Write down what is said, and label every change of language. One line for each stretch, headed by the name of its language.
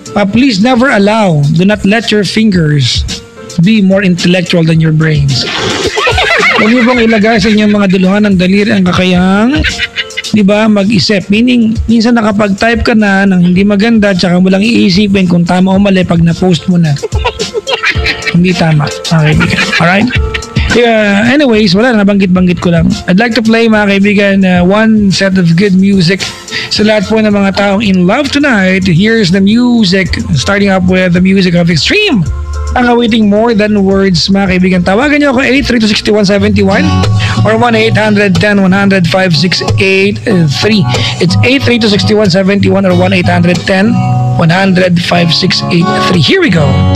English: Please never do not let your fingers be more intellectual than your brains.
Filipino: Huwag niyo pong ilagay sa inyong mga duluhan ng daliri ang kakayang, di ba, mag-isip. Meaning, minsan nakapag-type ka na ng hindi maganda, tsaka mo lang iisipin kung tama o mali pag na-post mo na. Hindi tama.
English: Okay, alright? Anyways,
Filipino: wala, nabanggit-banggit ko lang.
English: I'd like to play,
Filipino: mga kaibigan,
English: one set of good music
Filipino: sa lahat po ng mga taong
English: in love tonight. Here's the music, starting up with the music of Extreme. Ang awaiting More Than Words,
Filipino: mga kaibigan. Tawagan niyo ako 832-6171 or 1-800-10-100-5683.
English: It's 832-6171 or 1-800-10-100-5683. Here we go.